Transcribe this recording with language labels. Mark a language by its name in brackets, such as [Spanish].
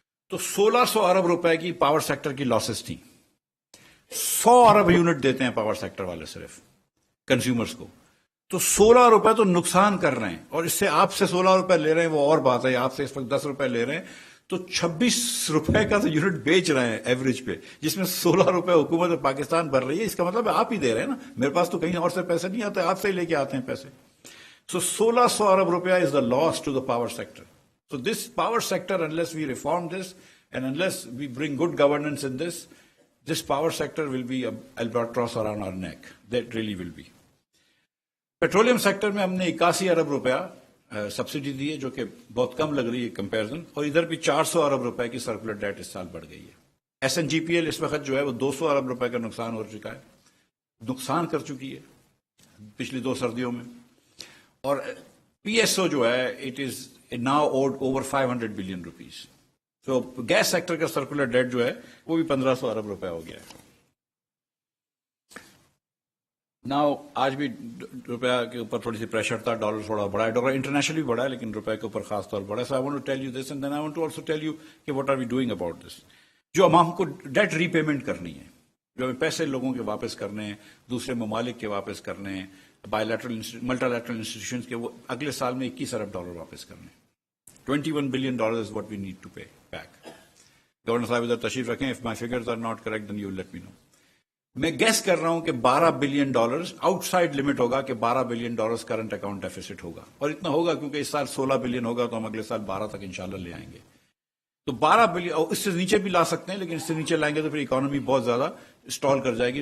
[Urdu] تو 1600 ارب روپے کی پاور سیکٹر کی لاسز تھیں. 100 ارب یونٹ دیتے ہیں پاور سیکٹر والے صرف کنزیومرز کو، تو 16 روپے تو نقصان کر رہے ہیں. اور اس سے آپ سے 16 روپے لے رہے ہیں وہ اور بات ہے، آپ سے اس وقت 10 روپے لے رہے ہیں تو 26 روپے کا تو یونٹ بیچ رہے ہیں ایوریج پہ، جس میں 16 روپے حکومت پاکستان بھر رہی ہے. اس کا مطلب ہے آپ ہی دے رہے ہیں نا، میرے پاس تو کہیں اور سے پیسے نہیں آتے، آپ سے ہی لے کے آتے ہیں پیسے. سو 1600 ارب روپیہ [English] Is the loss to the power sector. So this power sector, unless we reform this and unless we bring good governance in this, this power sector will be a albatross around our neck. That really will be. [Urdu] Petroleum sector میں ہم نے 81 ارب روپیہ subsidy دی ہے، جو کہ بہت کم لگ رہی ہے کمپیرزن، اور ادھر بھی 400 ارب روپے کی سرکولر ڈیٹ اس سال بڑھ گئی ہے. S N جی P L اس وقت جو ہے وہ 200 ارب روپے کا نقصان ہو چکا ہے، نقصان کر چکی ہے پچھلی 2 سردیوں میں. اور پی ایس او جو ہے [English] It is now owed over 500 billion rupees. [Urdu] So gas sector کا سرکولر ڈیٹ جو ہے وہ بھی 1500 ارب روپے ہو گیا ہے. Now آج بھی روپیہ کے اوپر تھوڑی سی پریشر تھا، ڈالر تھوڑا بڑا ہے، ڈالر انٹرنیشنلی بڑا ہے لیکن روپے کے اوپر خاص طور بڑا ہے. [English] So I want to tell you this and then I want to also tell you کہ what are we doing about this. [Urdu] جو ہم کو ڈیٹ ری پیمنٹ کرنی ہے، جو ہمیں پیسے لوگوں کے واپس کرنے ہیں، دوسرے ممالک کے واپس کرنے ہیں، by lateral multi lateral institutions کے، وہ اگلے سال میں 21 ارب ڈالر واپس کرنے ہیں. [English] $21 billion is what we need to pay back. [Urdu] Governor صاحب ادھر تشریف رکھیں. [English] If my figures are not correct, then you will let me know. [Urdu] میں گیس کر رہا ہوں کہ $12 billion آؤٹ سائڈ لمٹ ہوگا، کہ $12 billion کرنٹ اکاؤنٹ ڈیفیسٹ ہوگا. اور اتنا ہوگا کیونکہ اس سال 16 بلین ہوگا تو ہم اگلے سال 12 تک انشاءاللہ لے آئیں گے. تو 12 بلین، اور اس سے نیچے بھی لا سکتے ہیں، لیکن اس سے نیچے لائیں گے تو پھر اکانومی بہت زیادہ اسٹال کر جائے گی.